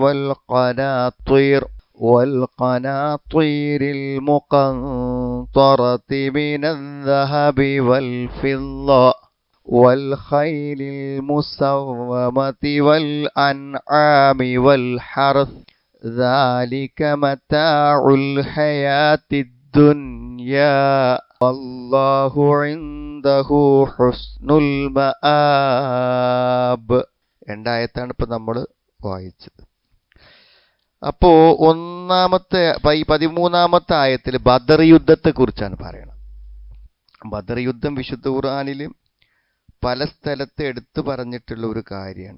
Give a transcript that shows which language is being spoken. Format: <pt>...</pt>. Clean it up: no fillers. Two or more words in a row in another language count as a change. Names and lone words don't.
<ar>والقناطير المقنطرة من الذهب والفضة والخيل المسومة والأنعام والحرث ذلك متاع الحياة الدنيا والله عنده حسن المآب.</ar> <ml>രണ്ടായത്താണ് ഇപ്പൊ നമ്മൾ വായിച്ചത്. അപ്പോ ഒന്നാമത്തെ 13-ാമത്തെ ആയത്തിൽ ബദർ യുദ്ധത്തെ കുറിച്ചാണ് പറയണത്. ബദർ യുദ്ധം വിശുദ്ധ ഖുർആനിൽ പല സ്ഥലത്ത് എടുത്തു പറഞ്ഞിട്ടുള്ള ഒരു കാര്യമാണ്.</ml>